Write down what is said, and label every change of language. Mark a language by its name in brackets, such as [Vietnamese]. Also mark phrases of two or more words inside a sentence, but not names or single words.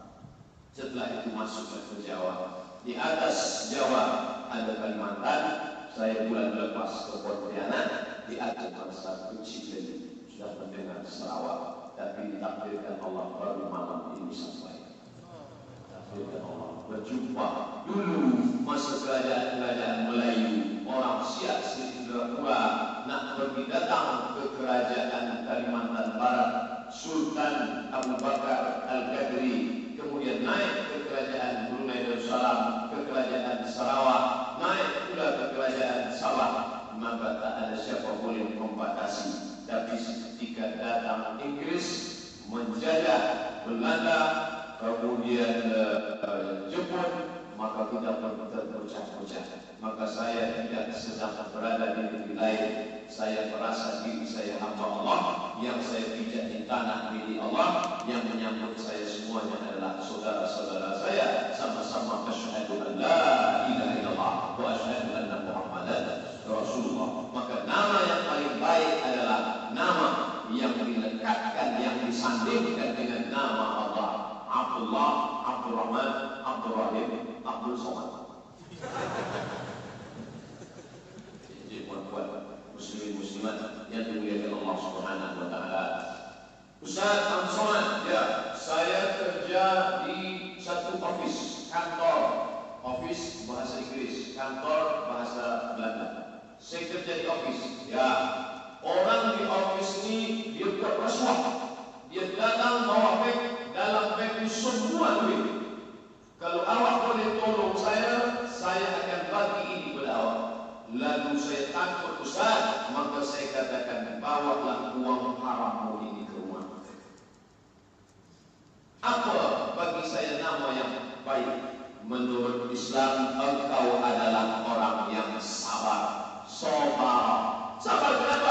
[Indonesian] Setelah itu masuk ke Jawa. Di atas Jawa ada Kalimantan. Saya bulan lepas ke Pontianak. Di atas bangsa kecil sudah mendengar Sarawak, tapi ditakdirkan Allah baru malam ini sampai. Takdirkan Allah berjumpa dulu masa kerajaan Melayu, orang Siak Sri Indrapura nak pergi datang ke kerajaan Kalimantan Barat, Sultan Abu Bakar Al-Qadri, kemudian naik ke kerajaan Brunei Darussalam, ke kerajaan Sarawak, naik pula ke kerajaan Sabah. Maka tak ada siapa boleh membatasi. Tapi ketika datang Inggris menjajah Belanda, kemudian Jepun, maka kita pun terpecah-pecah. Maka saya tidak sedang berada di negeri lain. Saya merasa diri saya hamba Allah, yang saya pijak di tanah milik Allah, yang menyambut saya semuanya adalah saudara-saudara saya. Sama-sama [Arabic] أشهد أن لا إله إلا الله وأشهد أن محمدا رسول الله. [Indonesian] Maka nama yang paling baik adalah nama yang dilekatkan, yang disandingkan dengan nama Allah. Abdullah, Abdurrahman, Abdurrahim, Abdul Somad. Jadi puan-puan muslimin muslimat yang dimuliakan Allah [Arabic] سبحانه وتعالى. [Malay] Ustaz Samson, ya, saya kerja di satu office, kantor, office bahasa Inggris, kantor bahasa Belanda. Saya kerja di office, ya. Orang di office ini dia berrasuah. Dia datang bawa beg, dalam beg itu semua duit. Kalau awak boleh tolong saya akan bagi ini kepada awak. [Indonesian] Lalu saya takut Ustaz, maka saya katakan bawalah uang harammu ini ke rumah. Apa bagi saya nama yang baik? Menurut Islam engkau adalah orang yang sabar. Sabar. Sabar kenapa?